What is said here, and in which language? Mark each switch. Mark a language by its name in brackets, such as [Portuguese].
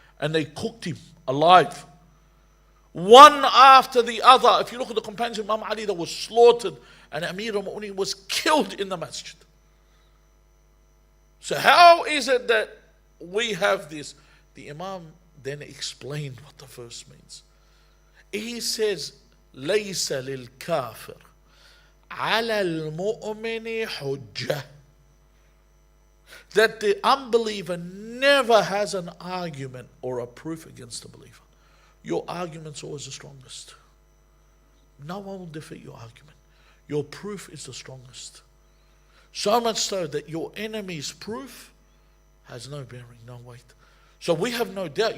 [English] And they cooked him alive. One after the other. If you look at the companions of Imam Ali, that was slaughtered. And Amir al-Mu'mineen was killed in the masjid. So how is it that we have this? The Imam then explained what the verse means. [Arabic] He says, لَيْسَ لِلْكَافِرِ عَلَى الْمُؤْمِنِ حُجَّةٌ. [English] That the unbeliever never has an argument or a proof against the believer. Your argument's always the strongest. No one will defeat your argument. Your proof is the strongest. So much so that your enemy's proof has no bearing, no weight. So we have no doubt.